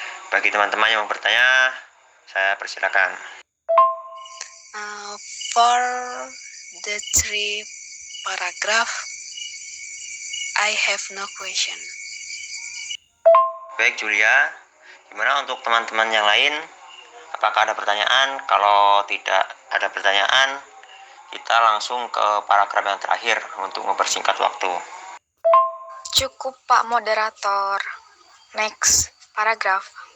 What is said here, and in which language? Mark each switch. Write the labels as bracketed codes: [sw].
[id] Bagi teman-teman yang mau bertanya, saya persilakan. [en] For the three paragraph, I have no question. [id] Baik Julia, gimana untuk teman-teman yang lain? Apakah ada pertanyaan? Kalau tidak ada pertanyaan, kita langsung ke paragraf yang terakhir untuk mempersingkat waktu. Cukup Pak Moderator. Next, paragraf.